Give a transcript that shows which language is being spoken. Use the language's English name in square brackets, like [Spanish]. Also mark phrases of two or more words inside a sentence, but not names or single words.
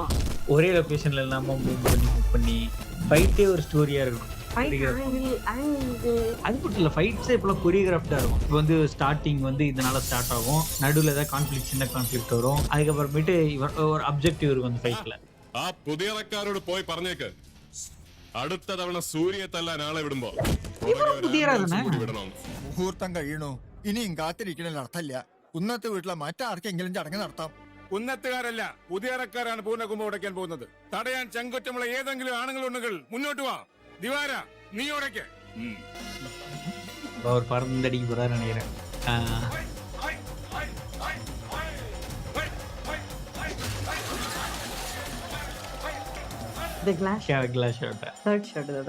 [Tamil] ஒரே லொகேஷன்ல இல்லாம மூவ் பண்ணி ஃபைட்டே ஒரு ஸ்டோரியா இருக்கும். அது மட்டும் இல்ல ஃபைட்ஸே இப்பெல்லாம் கொரியோகிராஃப்டா இருக்கும். இப்போ வந்து ஸ்டார்டிங் வந்து இதனால ஸ்டார்ட் ஆகும், நடுவில் ஏதாவது கான்ஃபிளிக் சின்ன கான்ஃபிளிக் வரும், அதுக்கப்புறமேட்டு ஒரு அப்ஜெக்டிவ் இருக்கும் அந்த ஃபைட்ல. [Malayalam] ആ പുതിയറക്കാരോട് പോയി പറഞ്ഞേക്ക് അടുത്ത തവണ സൂര്യയെ തല്ലാൻ ആളെ വിടുമ്പോ വിടണം. മുഹൂർത്തം കഴിയണോ? ഇനിയും കാത്തിരിക്കണ അർത്ഥമില്ല. കുന്നത്ത് വീട്ടിലെ മറ്റാർക്കെങ്കിലും ചടങ്ങ് നടത്താം. കുന്നത്തുകാരല്ല പുതിയറക്കാരാണ് പൂർണ്ണകുമ്പ് ഉടയ്ക്കാൻ പോകുന്നത്. തടയാൻ ചങ്കുറ്റമുള്ള ഏതെങ്കിലും ആണുങ്ങളുണ്ടെങ്കിൽ മുന്നോട്ട് വാ. ദിവാര നീ ഉടയ്ക്ക്. [Tamil] அவர் பறந்தடிக்க போறாரு நினைக்கிறேன். [English] The glass shot. glass shot. Third shot இதோட.